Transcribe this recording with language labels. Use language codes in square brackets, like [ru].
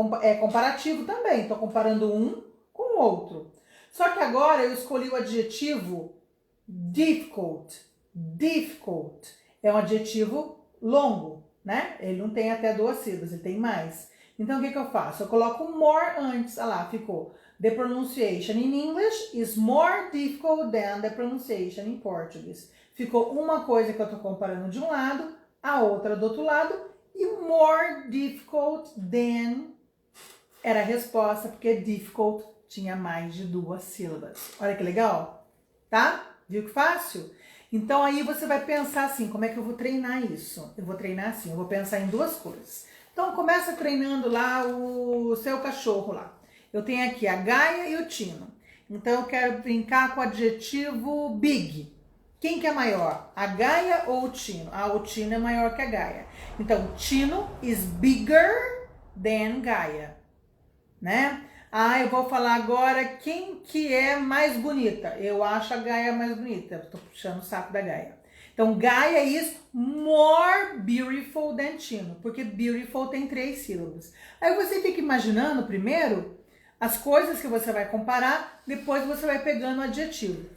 [pt] É comparativo também. Estou comparando um com o outro. Só que agora eu escolhi o adjetivo difficult. Difficult. É um adjetivo longo, né? Ele não tem até 2 sílabas, ele tem mais. Então, o que eu faço? Eu coloco more antes. Olha lá, ficou. [en] The pronunciation in English is more difficult than the pronunciation in Portuguese. [pt] Ficou uma coisa que eu estou comparando de um lado, a outra do outro lado, e [en] more difficult than [pt] era a resposta, porque difficult tinha mais de 2 sílabas. Olha que legal, tá? Viu que fácil? Então aí você vai pensar assim, como é que eu vou treinar isso? Eu vou treinar assim, eu vou pensar em 2 coisas. Então começa treinando lá o seu cachorro lá. Eu tenho aqui a Gaia e o Tino. Então eu quero brincar com o adjetivo big. Quem que é maior? A Gaia ou o Tino? Ah, o Tino é maior que a Gaia. [en] Então, Tino is bigger than Gaia, né? [pt] Ah, eu vou falar agora quem que é mais bonita. Eu acho a Gaia mais bonita. Estou puxando o saco da Gaia. Então, [en] Gaia is more beautiful than Tino, [pt] porque beautiful tem 3 sílabas. Aí você fica imaginando primeiro as coisas que você vai comparar, depois você vai pegando o adjetivo.